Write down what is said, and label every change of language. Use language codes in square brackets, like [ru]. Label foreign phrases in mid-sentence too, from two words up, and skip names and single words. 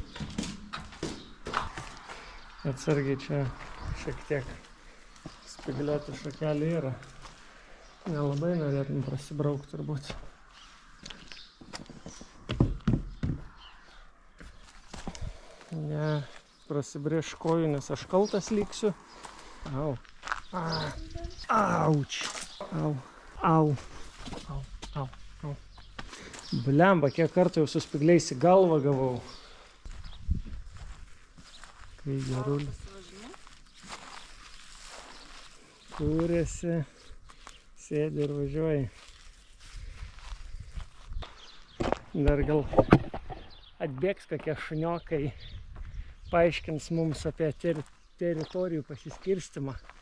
[lt] Atsargiai čia šiek tiek spygliuotų šakelių yra. Nelabai norėtum prasibraukti turbūt. Ne, prasibrėž kojų, nes aš kaltas liksiu. Au. Auč. Au. Au. Au. Au. Au. Blemba, kiek kartų jau su spygliais į galvą gavau. Kai gerulis. Kūrėsi. Sėdi ir važiuoji. Dar gal atbėgs kokie šuniokai, paaiškins mums apie teritorijų pasiskirstimą.